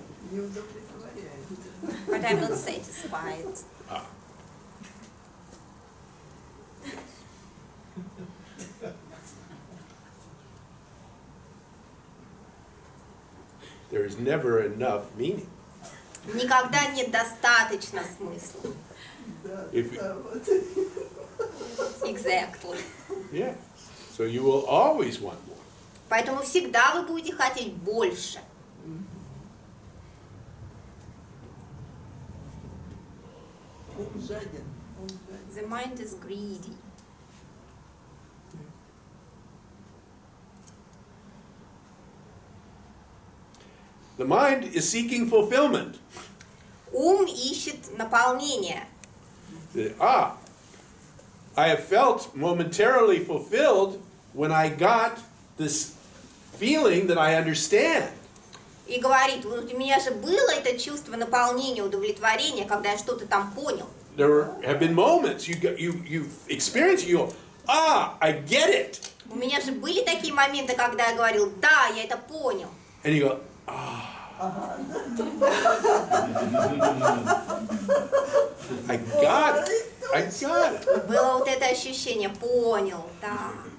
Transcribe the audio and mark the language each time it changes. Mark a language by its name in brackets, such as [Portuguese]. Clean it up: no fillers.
[Russian] Не удовлетворяет. [English] but I'm not satisfied. There is never enough meaning. [Russian] Никогда нет достаточно смысла. Да, [English] If- [Russian] да, вот. [English] Exactly. Yeah. So you will always want more. [Russian] Поэтому всегда вы будете хотеть больше. Ум жаден. Ум жаден. [English] The mind is greedy. The mind is seeking fulfillment. [Russian] Ум ищет наполнение. [English] I have felt momentarily fulfilled when I got this feeling that I understand. [Russian] И говорит, вот у меня же было это чувство наполнения, удовлетворения, когда я что-то там понял. [English] There have been moments you experience it, you go, I get it. [Russian] У меня же были такие моменты, когда я говорил, да, я это понял. [English] And you go, I got it. I got it. [Russian] Было вот это ощущение, понял, да.